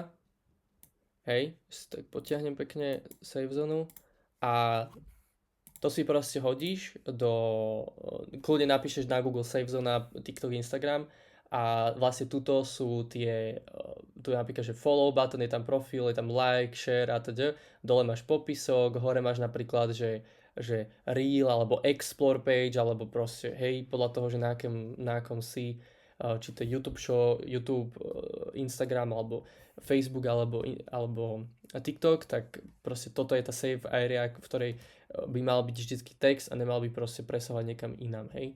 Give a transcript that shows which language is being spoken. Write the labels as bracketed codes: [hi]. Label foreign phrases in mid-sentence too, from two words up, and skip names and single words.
[sk] Hej, tak potiahnem pekne save zonu a to si proste hodíš kľudne napíšeš na Google save zona, TikTok, Instagram a vlastne tuto sú tu je napríklad, že [en] follow button, [sk] je tam profil, je tam like, share a teda. Dole máš popisok, hore máš napríklad, že reel alebo [en] explore page, [sk] alebo proste, hej, podľa toho, že na akom si, či to je YouTube, Instagram, alebo Facebook, alebo TikTok, tak proste toto je tá [en] save area, [sk] v ktorej by mal byť vždycky text a nemal by proste presahovať niekam inám, hej.